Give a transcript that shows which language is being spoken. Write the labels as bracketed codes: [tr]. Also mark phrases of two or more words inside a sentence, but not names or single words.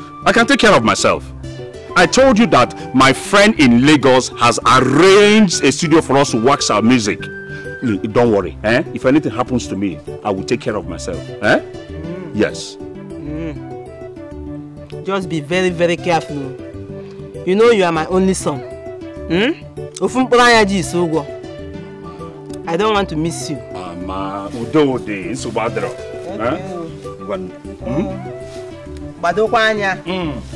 [en] I can take care of myself. I told you that my friend in Lagos has arranged a studio for us to wax our music. L-, don't worry, eh? If anything happens to me, I will take care of myself, eh? Mm. Yes. Mm. Just be very, very careful. You know you are my only son. Hmm? [ig] Ofu mkpụrụ anya ji isi ụgwọ. [en] I don't want to miss you. [ig] Mama, udo dị, nsogbu adịrọ. Okay. Eh? Ngwa, hmm? Gbadokwa anya. Mm.